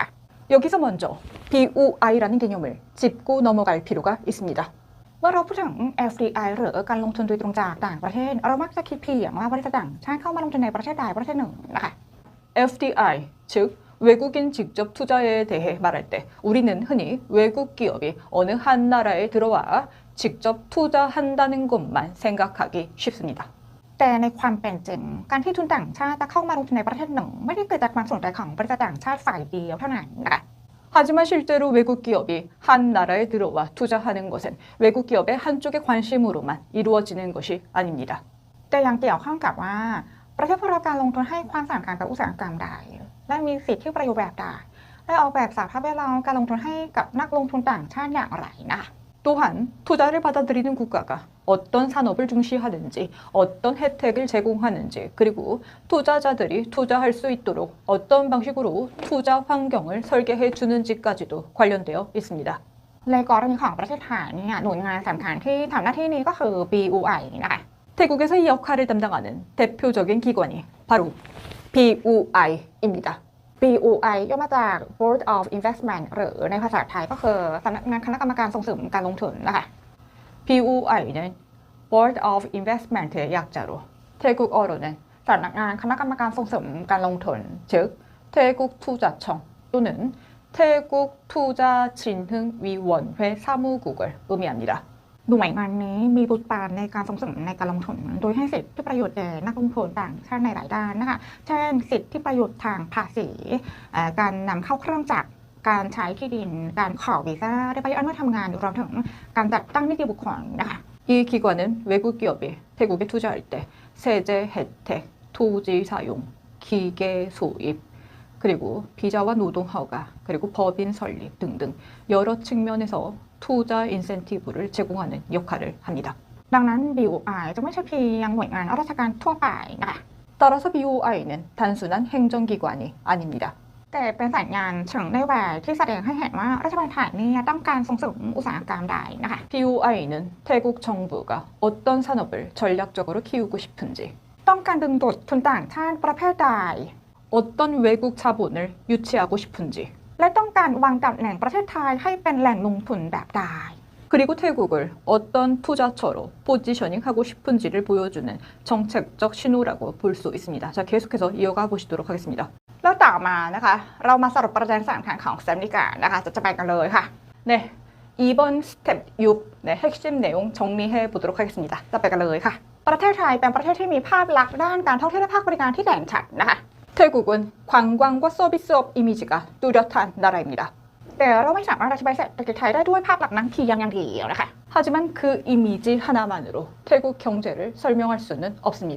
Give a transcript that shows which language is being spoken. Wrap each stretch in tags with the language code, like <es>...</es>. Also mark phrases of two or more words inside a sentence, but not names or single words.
<ko>여기서 먼저 BUI라는 개념을 짚고 넘어갈 필요가 있습니다.</ko> <th>เมื่อเราพูดถึง FDI หรือการลงทุนโดยตรงจากต่างประเทศเรามักจะคิดเพียงว่าบริษัทต่างชาติเข้ามาลงทุนในประเทศใดประเทศหนึ่งนะคะ</th> <ko>FDI, 즉 외국인 직접 투자에 대해 말할 때 우리는 흔히 외국 기업이 어느 한 나라에 들어와 직접 투자한다는 것만 생각하기 쉽습니다.</ko> <th>แต่ในความเป็นจริงการที่ทุนต่างชาติจะเข้ามาลงทุนในประเทศหนึ่งไม่ได้เกิดจากความสนใจของบริษัทต่างชาติฝ่ายเดียวเท่านั้นนะคะ</th> <ko>하지만 실제로 외국 기업이 한 나라에 들어와 투자하는 것은 외국 기업의 한쪽의 관심으로만 이루어지는 것이 아닙니다.</ko> <th>แต่ยังเกี่ยวข้องกับว่าประเทศผู้รับการลงทุนให้ความสำคัญกับอุตสาหกรรมใดและมีสิทธิประโยชน์แบบใดและออกแบบสภาพแวดล้อมการลงทุนให้กับนักลงทุนต่างชาติอย่างไรนะคะ</th> <ko>또한 투자를 받아들이는 국가가 어떤 산업을 중시하는지, 어떤 혜택을 제공하는지, 그리고 투자자들이 투자할 수 있도록 어떤 방식으로 투자 환경을 설계해 주는지까지도 관련되어 있습니다.</ko> <th>ในกรณีของประเทศไทยเนี่ยหน่วยงานสำคัญที่ทำหน้าที่นี้ก็คือ BUI นะคะ</th> <ko>태국에서 이 역할을 담당하는 대표적인 기관이 바로 BUI입니다.</ko> <th>BUI ย่อมาจาก</th> <en>Board of Investment</en> <th>หรือในภาษาไทยก็คือสำนักงานคณะกรรมการส่งเสริมการลงทุนนะคะ</th> <ko>BUI는</ko> <en>Board of Investment</en> <ko>의 약자로 태국어로는</ko> <th>สำนักงานคณะกรรมการส่งเสริมการลงทุน</th> <ko>즉 태국 투자청 또는 태국 투자진흥위원회 사무국을 의미합니다.</ko> <th>หน่วยงานนี้มีบทบาทในการส่งเสริมในการลงทุนโดยให้สิทธิประโยชน์แก่นักลงทุนต่างชาติในหลายด้านนะคะเช่นสิทธิประโยชน์ทางภาษีการนำเข้าเครื่องจักรการใช้ที่ดินการขอวีซ่าได้ไปอนุญาตทำงานรวมถึงการจัดตั้งนิติบุคคลนะคะ</th> <ko>이 기관은 외국 기업이 태국에 투자할 때 세제 혜택, 토지 사용, 기계 소입, 그리고 비자와 노동 허가, 그리고 법인 설립 등등 여러 측면에서 투자 인센티브를 제공하는 역할을 합니다.</ko> <th>ดังนั้น BUI จะไม่ใช่เพียงหน่วยงานราชการทั่วไปนะคะ</th> <ko>따라서 BOI는 단순한 행정기관이 아닙니다.</ko> <th>แต่เป็นสัญญาณเชิงนโยบายที่แสดงให้เห็นว่ารัฐบาลไทยเนี่ยต้องการส่งเสริมอุตสาหกรรมใดนะคะ</th> <ko>BOI는 태국 정부가 어떤 산업을 전략적으로 키우고 싶은지,</ko> <th>ต้องการดึงดูดทุนต่างชาติประเภทใด</th> <ko>어떤 외국 자본을 유치하고 싶은지</ko> <th>และต้องการวางตำแหน่งประเทศไทยให้เป็นแหล่งลงทุนแบบใด</th> <ko>그리고 태국을 어떤 투자처로 포지셔닝하고 싶은지를 보여주는 정책적 신호라고 볼 수 있습니다. 자, 계속해서 이어가 보시도록 하겠습니다.</ko> <th>แล้วต่อมานะคะเรามาสรุปประเด็นสำคัญของสแตมป์ดีกว่านะคะจะไปกันเลยค่ะ</th> <ko>네, 이번 스텝 6 네, 핵심 내용 정리해 보도록 하겠습니다.</ko> <th>จะไปกันเลยค่ะ ประเทศไทยเป็นประเทศที่มีภาพลักษณ์ด้านการท่องเที่ยวและภาคบริการที่เด่นชัดนะคะ</th> <ko>태국은 관광과 서비스업 이미지가 뚜렷한 나라입니다.</ko> <th>แต่เราไม่สามารถอธิบายเศรษฐกิจไทยได้ด้วยภาพลักษณ์นั้นเพียงอย่างเดียวนะคะ</th> <ko>하지만 그 이미지 하나만으로 태국 경제를 설명할 수는 없습니다.</ko>